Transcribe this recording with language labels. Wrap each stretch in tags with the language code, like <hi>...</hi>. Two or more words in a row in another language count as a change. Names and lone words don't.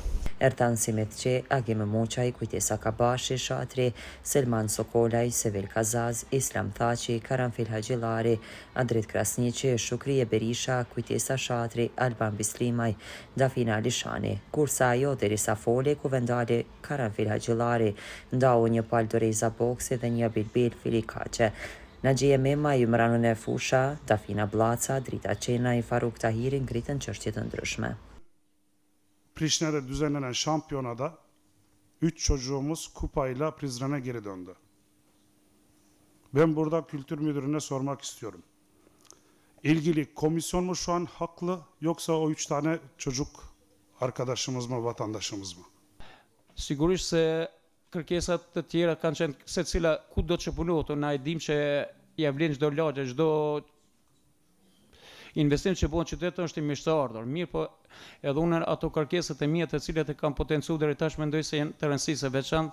<sq>Ertan Simetçi, Agim Muçaj, Kujtesa Kabashi, Shatri, Selman Sokolaj, Sevil Kazaz, Islam Thaçi, Karanfil Haxhillari, Adrit Krasniqi, Shukrie Berisha, Kujtesa Shatri, Alban Bislimaj, Dafina Alishani. Kurse ajo derisa foli, kuvendali Karanfil Haxhillari ndau një palë Doreza Boksi dhe një bilbil Filikaçe. Naxhie Mema, Jumranun e Fusha, Dafina Blaca, Drita Çenaj, Faruk Tahiri ngritën çështje të ndryshme.</sq> <tr>Priştine'de düzenlenen şampiyonada 3 çocuğumuz kupayla Prizren'e geri döndü. Ben burada kültür müdürüne sormak istiyorum. İlgili komisyon mu şu an haklı yoksa o 3 tane çocuk arkadaşımız mı, vatandaşımız mı?</tr> <sq>Sigurisht se kërkesat të tjera kanë qenë secila ku do të punohet, na e dim që ja vlen çdo lagje, çdo investim që bën qytetin është i mirëseardhur. Mirë, po edhe unë ato kërkesat e mia të cilat e kam potencuar deri tash mendoj se janë të rëndësisë së veçantë.</sq>